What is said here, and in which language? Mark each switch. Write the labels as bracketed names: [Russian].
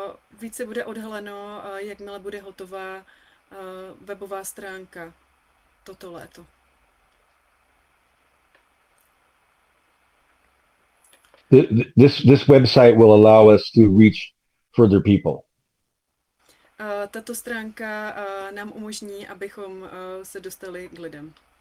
[Czech] Více bude odhaleno, jakmile bude hotová webová stránka toto léto. [English] This website will allow us to reach further people. [Czech] Tato stránka nám umožní, abychom se dostali k lidem.